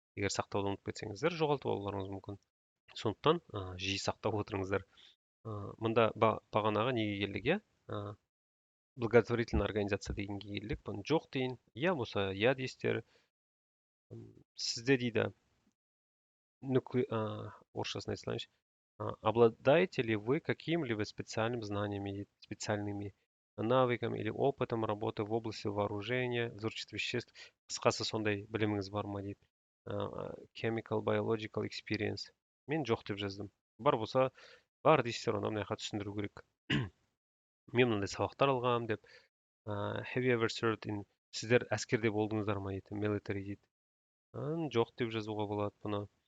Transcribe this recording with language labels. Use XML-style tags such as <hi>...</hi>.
<kk>Егер сақтауды ұмытып кетсеңіздер, жоғалтып алуларыңыз мүмкін. Сондықтан жиі сақтап отырыңыздар. Мында бағанағы неге келдік, иә?</kk> <ru>Благотворительная организация</ru> <kk>дегенге келдік. Бұны жоқ дейін. Иә болса, иә дейсіздер. Сізде дейді, орысшасын айта салайыншы.</kk> <ru>Обладаете ли вы какими-либо специальными знаниями, специальными навыками или опытом работы в области вооружения, взрывчатых веществ?</ru> <kk>Қысқасы сондай біліміңіз бар ма дейді.</kk> <en>Chemical, biological experience.</en> <kk>Мен жоқ деп жаздым. Бар болса, бар дейсіздер, онда мына жаққа түсіндіру керек. Мен мынандай сабақтар алғам деп.</kk> <en>Have you ever served in...</en> <kk>Сіздер әскерде болдыңыздар ма дейді, military дейді. Жоқ деп жазуға болады бұны.</kk>